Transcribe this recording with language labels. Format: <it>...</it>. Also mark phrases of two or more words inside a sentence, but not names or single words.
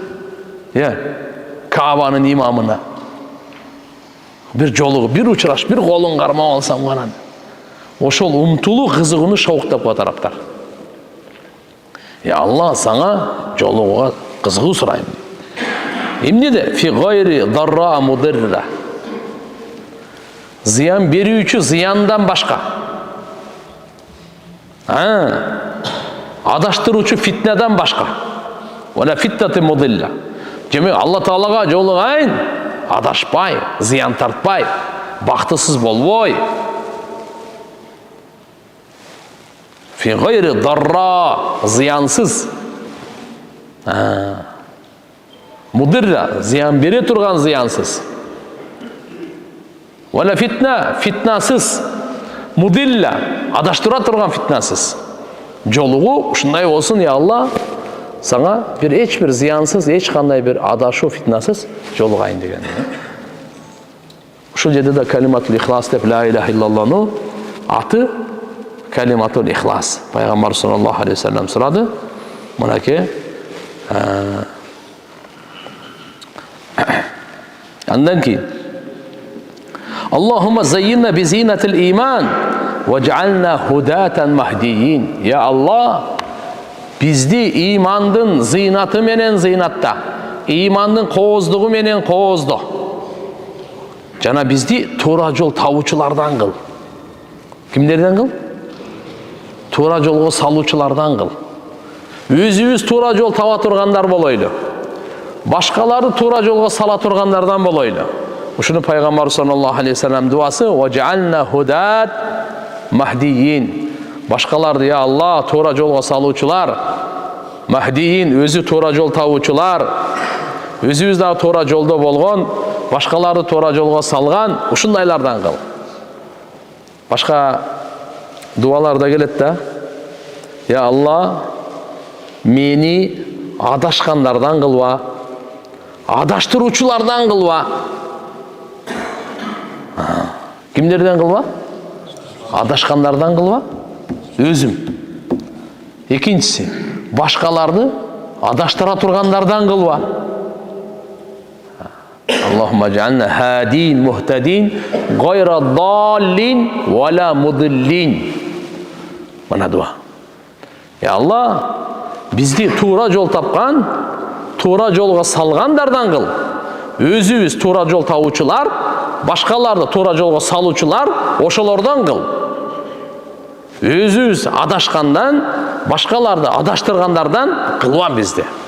<ky>Кабанын имамына. Бир жолугу, бир учураш, бир колун кармап алсам гана. Ошол умтулуу кызыгууну шауктап коет араптар. Я Алла, саңа жолугуга кызыгуу сурайм. Эмнеде?</ky> <ar>في غير ضراء مضرة.</ar> <ky>Зыян берүүчү зыяндан башка. Адаштыруучу фитнеден башка.</ky> <ar>ولا فتنة مضلة.</ar> <ky>Демек Алла Таалага жолугайын, адашпай, зыян тартпай, бактысыз болбой.</ky> <ar>في غير ضراء,</ar> <ky>зыянсыз. Мудирра, зыян бере турган зыянсыз.</ky> <ar>ولا فتنة, фитнасыз.</ar> <ky>Мудилля, адаштыра турган фитнасыз. Жолугу ушундай болсун, я Алла, саңа бир эч бир зыянсыз, эч кандай бир адашуу фитнасыз жолугайын деген. Ушул жерде да</ky> <ar>كلمة الإخلاص</ar> <ky>деп</ky> <ar>لا إله إلا الله</ar> <ky>аты</ky> <ar>كلمة الإخلاص.</ar> <ky>Пайгамбар</ky> <ar>صلى الله عليه وسلم</ar> <ky>сурады. Мынакей андан кийин</ky> <ar>اللهم زينا بزينة الإيمان واجعلنا هداة مهتدين.</ar> <ky>Я Алла, бизди имандын зыйнаты менен зыйнатта, имандын кооздугу менен коозду. Жана бизди туура жол табуучулардан кыл. Кимдерден кыл? Туура жолго салуучулардан кыл. Өзүбүз туура жол таба тургандар болойлу. Башкаларды туура жолго сала тургандардан болойлу. Ушуну Пайгамбар</ky> <ar>صلى الله عليه وسلم</ar> <ky>дуасы</ky> <ar>واجعلنا هداة مهتدين.</ar> <ky>Башкаларды, я Алла, туура жолго салуучулар, махдиин, өзү туура жол табуучулар, өзүбүз да туура жолдо болгон, башкаларды туура жолго салган, ушундайлардан кыл. Башка дуалар да келет да. Я Алла, мени адашкандардан кылба, адаштыруучулардан кылба. Кимдерден кылба? Адашкандардан кылба. Өзүм. Экинчиси, башкаларды адаштыра тургандардан кылба.</ky> <ar>اللهم اجعلنا هادين مهتدين غير ضالين ولا مضلين.</ar> <ky>Мына дуа. Я Алла, бизди туура жол тапкан, туура жолго салгандардан кыл. Өзүбүз туура жол табуучулар, башкаларды туура жолго салуучулар, ошолордон кыл. Өзүбүз адашкандан, башкаларды адаштыргандардан кылба бизди.</ky>